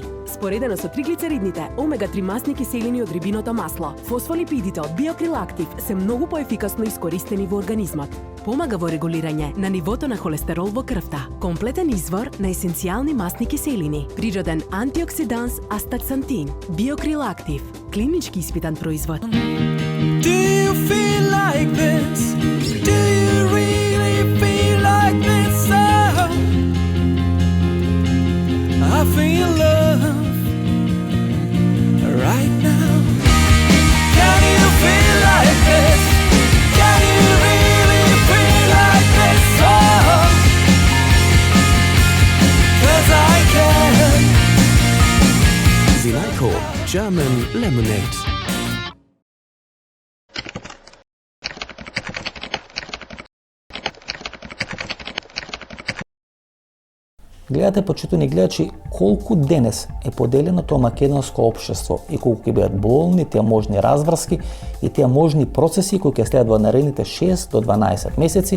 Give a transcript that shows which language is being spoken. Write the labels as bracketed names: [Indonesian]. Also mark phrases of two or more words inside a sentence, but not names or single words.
[Macedonian] Споредено со триглицеридните, омега-3 масни киселини од рибиното масло, фосфолипидите од Биокрил Актив се многу поефикасно искористени во организмот. Помага во регулирање на нивото на холестерол во крвта, комплетен извор на есенцијални масни киселини, природен антиоксиданс астаксантин. Биокрил Актив, клинички испитан производ. [English] Do you feel like this? Do you really feel like this? Oh, I feel love right now. Can you feel like this? Can you really feel like this? Oh, 'cause I can. Zilaiko German Lemonade. [Macedonian] Гледате, почитувани гледачи, колку денес е поделено тоа македонско општество и колку ќе бидат болни тие можни разврски и тие можни процеси кои ќе следат во наредните 6 до 12 месеци.